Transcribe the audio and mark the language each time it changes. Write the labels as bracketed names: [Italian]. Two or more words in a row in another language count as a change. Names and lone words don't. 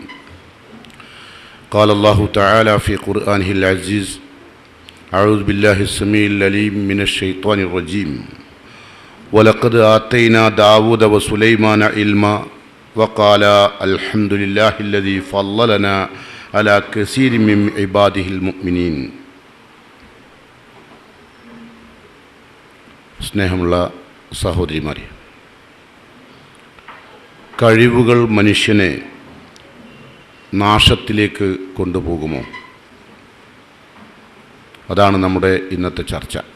[Arabic] قال الله تعالى في قرآنه العزيز: أعوذ بالله السميع العليم من الشيطان الرجيم. ولقد آتينا داود وسليمان علما وقال الحمد لله الذي فضلنا على كثير من عباده المؤمنين. [Malayalam] സ്നേഹമുള്ള സഹോദരിമാരെ, കഴിവുകൾ മനുഷ്യനെ നാശത്തിലേക്ക് കൊണ്ടുപോകുമോ? അതാണ് നമ്മുടെ ഇന്നത്തെ ചർച്ച.